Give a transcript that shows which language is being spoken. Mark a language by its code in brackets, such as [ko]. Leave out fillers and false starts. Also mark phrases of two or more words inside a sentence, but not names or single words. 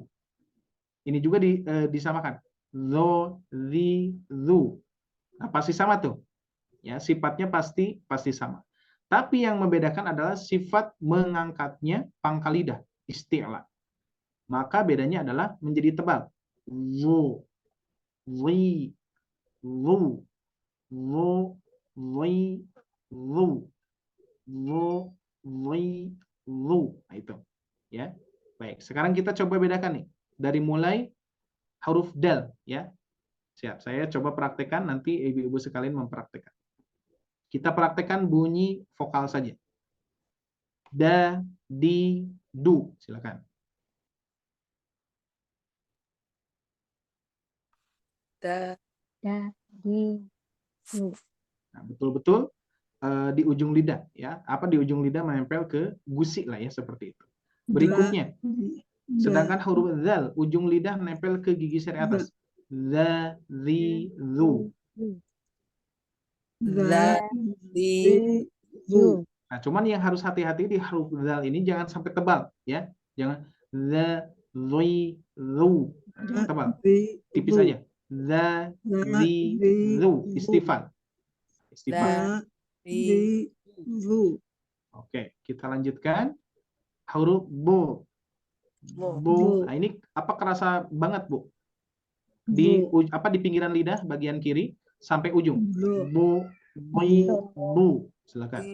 [id] Ini juga disamakan. The, Nah, pasti sama tuh. Ya, sifatnya pasti sama. Tapi yang membedakan adalah sifat mengangkatnya pangkal lidah, isti'la. Maka bedanya adalah menjadi tebal. Wu, wi, wu, wu, wi, wu, wu, wi, wu. Nah, itu. Ya. Baik, sekarang kita coba bedakan nih. Dari mulai huruf dal, ya. Siap, saya coba praktekkan, nanti ibu-ibu sekalian mempraktekkan. Kita praktekkan bunyi vokal saja. Da, di, du. Silakan. Da, di, du. Nah, betul-betul di ujung lidah, ya. Di ujung lidah menempel ke gusi lah ya, seperti itu. Berikutnya, sedangkan huruf zal, ujung lidah menempel ke gigi seri atas. The, zu. da, di, Du. Nah, cuman yang harus hati-hati di huruf zal ini jangan sampai tebal, ya. Jangan the, zu. Tebal. Tipis saja. The, zu. Istifal. da, di, Oke, kita lanjutkan. Huruf bu. bu. Nah, ini kerasa banget, Bu? Di pinggiran lidah bagian kiri sampai ujung. Bu, bu. Silakan.